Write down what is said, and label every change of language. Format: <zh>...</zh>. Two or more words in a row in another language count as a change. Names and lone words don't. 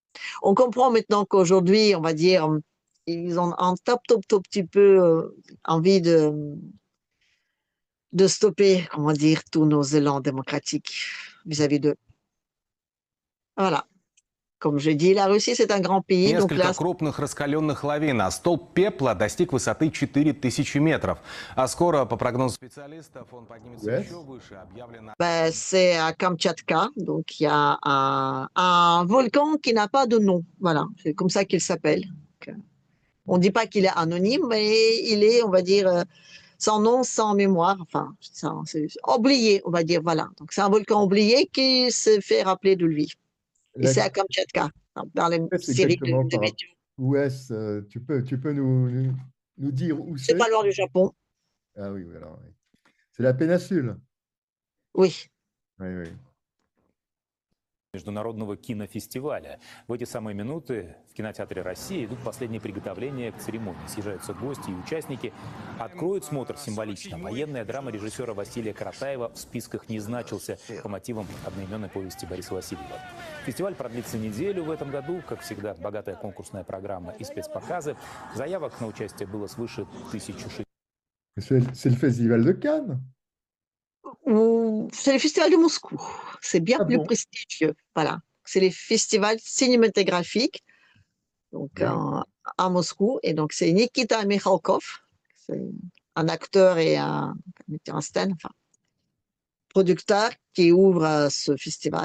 <fr>On comprend maintenant qu'aujourd'hui, on va dire, ils ont un tout petit peu envie de stopper, comment dire, tous nos élans démocratiques vis-à-vis d'eux. Voilà. Comme je dis, la Russie, c'est un grand pays. Donc</fr> <ru>Несколько</ru> <fr>là,</fr> <ru>крупных раскаленных лавин, а столб пепла достиг высоты 4000 метров. А скоро, по прогнозу специалистов, он поднимется</ru> <fr>Ouais.</fr> <ru>еще выше. Объявлено...</ru> <fr>ben, c'est à Kamtchatka. Donc, il y a un volcan qui n'a pas de nom. Voilà, c'est comme ça qu'il s'appelle. Donc, on ne dit pas qu'il est anonyme, mais il est, on va dire, sans nom, sans mémoire. Enfin, c'est oublié, on va dire. Voilà. Donc, c'est un volcan oublié qui se fait rappeler de lui. Et c'est à Kamtchatka, dans les C'est séries exactement de par rapport. météo. Où est-ce tu peux nous dire où C'est c'est? pas loin du Japon. Ah oui, oui, alors, oui. C'est la péninsule. Oui. Oui, oui.</fr> <ru>Международного кинофестиваля. В эти самые минуты в кинотеатре «Россия» идут последние приготовления к церемонии. Съезжаются гости и участники. Откроет смотр символично. Военная драма режиссера Василия Каратаева в списках не значился по мотивам одноименной повести Бориса Васильева. Фестиваль продлится неделю в этом году. Как всегда, богатая конкурсная программа и спецпоказы. Заявок на участие было свыше 1600.</ru> <fr>C'est le festival de Cannes. C'est le festival de Moscou. C'est bien Ah plus bon? prestigieux. Voilà. C'est les festivals cinématographiques donc, Oui. à Moscou. Et donc, c'est Nikita Mikhalkov. C'est un acteur et un metteur en scène, enfin, producteur qui ouvre ce festival.</fr>